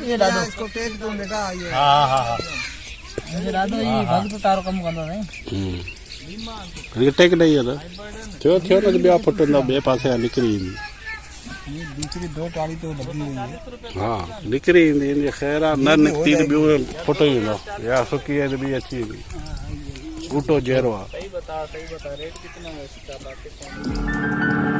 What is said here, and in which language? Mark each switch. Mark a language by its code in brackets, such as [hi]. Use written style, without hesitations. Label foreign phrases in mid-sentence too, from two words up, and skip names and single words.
[hi] ये डालो इसको टेक दो बेटा ये। हाँ ये डालो, ये भक्त तारो कम करना नहीं। ये टेक नहीं है ना, [sd] थियो थियो ना बे फुटंदा बे पासे निकरी ईंदी। [hi] ये दूसरी 2 टाली तो लगी हुई है। [sd] हाँ निकरी ईंदी, इन ख़ैर आहे न निकिती त ॿियो फुटो ई वेंदो, या सुकी आहे त ॿी अची वेंदी। बूटो जहिड़ो आहे। [hi] सही बता रेट कितना है इसका बाकी